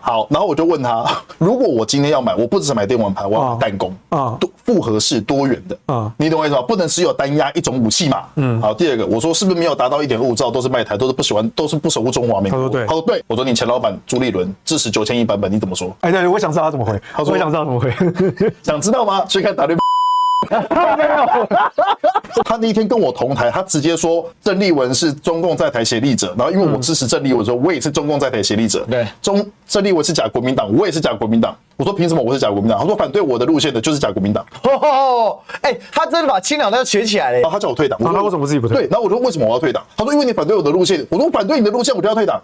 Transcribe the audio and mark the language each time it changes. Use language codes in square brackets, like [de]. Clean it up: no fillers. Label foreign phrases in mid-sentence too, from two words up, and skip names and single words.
[zh] 好，然後我就問他，如果我今天要買，我不只是買電蚊拍，我要買彈弓複合式多元的，你懂我意思嗎？不能只有单壓一種武器嘛。好，第二個，我說是不是沒有達到1.25兆都是賣台，都是不喜歡，都是不守護中華民國？他說對。我說你前老闆朱立倫支持9000億版本，你怎麼說？哎，对，我想知道他怎麼回。他說我想知道怎麼回，想知道嗎？去看W。没有，他那一天跟我同台，他直接說鄭麗文是中共在台協力者，然後因為我支持鄭麗文，說我也是中共在台協力者。對，鄭麗文是假國民黨，我也是假國民黨。我說憑什麼我是假國民黨？他說反對我的路線的就是假國民黨。他真的把清兩都要學起來了。然後他叫我退黨，他為什麼自己不退？對，然後我說為什麼我要退黨？他說因為你反對我的路線。我說反對你的路線，我就要退黨。